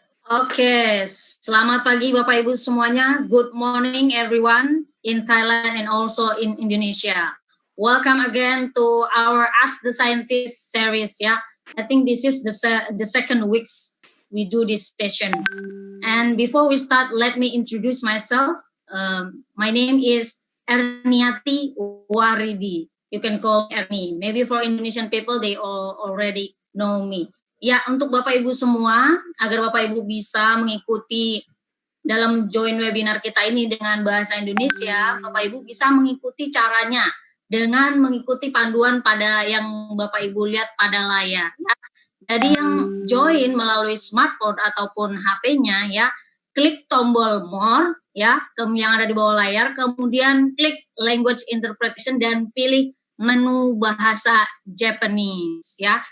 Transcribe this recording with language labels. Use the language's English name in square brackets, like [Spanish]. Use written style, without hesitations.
[Indonesian] Oke, selamat pagi Bapak Ibu semuanya. [English] Good morning everyone in Thailand and also in Indonesia. Welcome again to our Ask the Scientist series. Yeah, I think this is the second weeks we do this session. And before we start, let me introduce myself. My name is Erniati Waridi. You can call me Erni. Maybe for Indonesian people, they already know me. [Indonesian] Ya, untuk Bapak Ibu semua, agar Bapak Ibu bisa mengikuti dalam join webinar kita ini dengan bahasa Indonesia, Bapak Ibu bisa mengikuti caranya dengan mengikuti panduan pada yang Bapak Ibu lihat pada layar. Ya. Jadi yang join melalui smartphone ataupun HP-nya, ya, klik tombol more, ya, yang ada di bawah layar, kemudian klik language interpretation dan pilih menu bahasa Japanese, ya.